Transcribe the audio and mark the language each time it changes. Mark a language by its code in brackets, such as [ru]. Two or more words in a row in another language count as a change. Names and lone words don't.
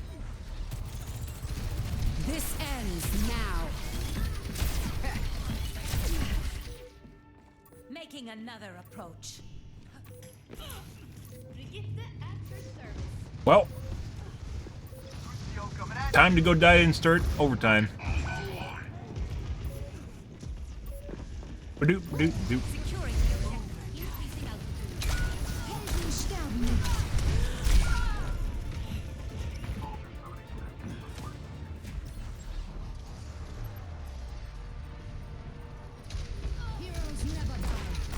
[en] This ends now. Making another approach. Well, time to go die and start overtime. Ba-doop, ba-doop, doop. Securing the objective. Increasing altitude. Heroes never die.